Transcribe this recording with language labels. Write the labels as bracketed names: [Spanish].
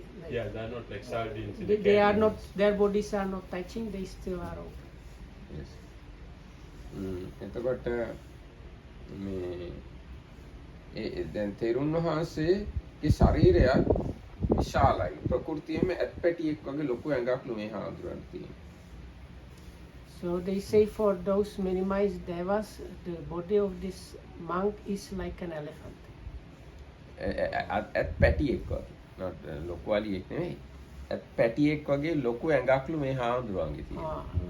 [English] Yeah, they are not like sardines. They are not, their bodies are not touching, they still are open. Yes. [Sinhala] එතකොට මේ දැන් තෙරුන් වහන්සේගේ ශරීරය විශාලයි. ප්‍රകൃතියෙම ඇත්පැටියෙක් වගේ ලොකු ඇඟක් මේ හාමුදුරන්ට තියෙනවා. [English] So they say for those minimized devas, the body of this monk is like an elephant. [Sinhala] ඇත්පැටියෙක් වගේ. not ලොකු අලියෙක් නෙමෙයි. ඇත්පැටියෙක් වගේ ලොකු ඇඟක්ලු මේ හාමුදුරන්ගේ තියෙනවා.